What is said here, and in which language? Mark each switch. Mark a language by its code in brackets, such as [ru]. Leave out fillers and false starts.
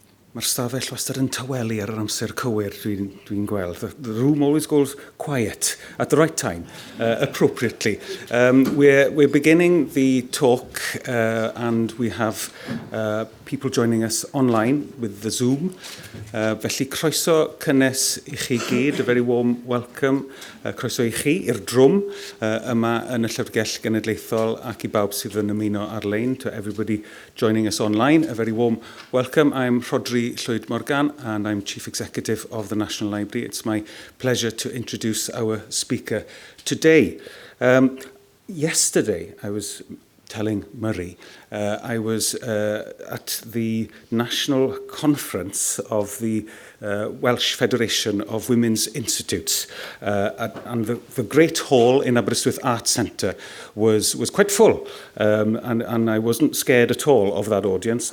[cy] Mae'r stafell wastad yn tawelu ar yr amser cywir dwi'n gweld. [en] The room always goes quiet at the right time, appropriately. We're beginning the talk and we have people joining us online with the Zoom. [cy] Felly croeso cynnes i chi gyd, [en] a very warm welcome. [cy] Croeso i chi i'r drwm yma yn y Llyfrgell Genedlaethol ac i bawb sydd yn ymuno ar-lein. [en] To everybody joining us online, a very warm welcome. I'm Murray Lloyd Morgan and I'm Chief Executive of the National Library. It's my pleasure to introduce our speaker today. Yesterday, I was telling Murray, I was at the national conference of the Welsh Federation of Women's Institutes, and the Great Hall in Aberystwyth Arts Centre was quite full, and I wasn't scared at all of that audience.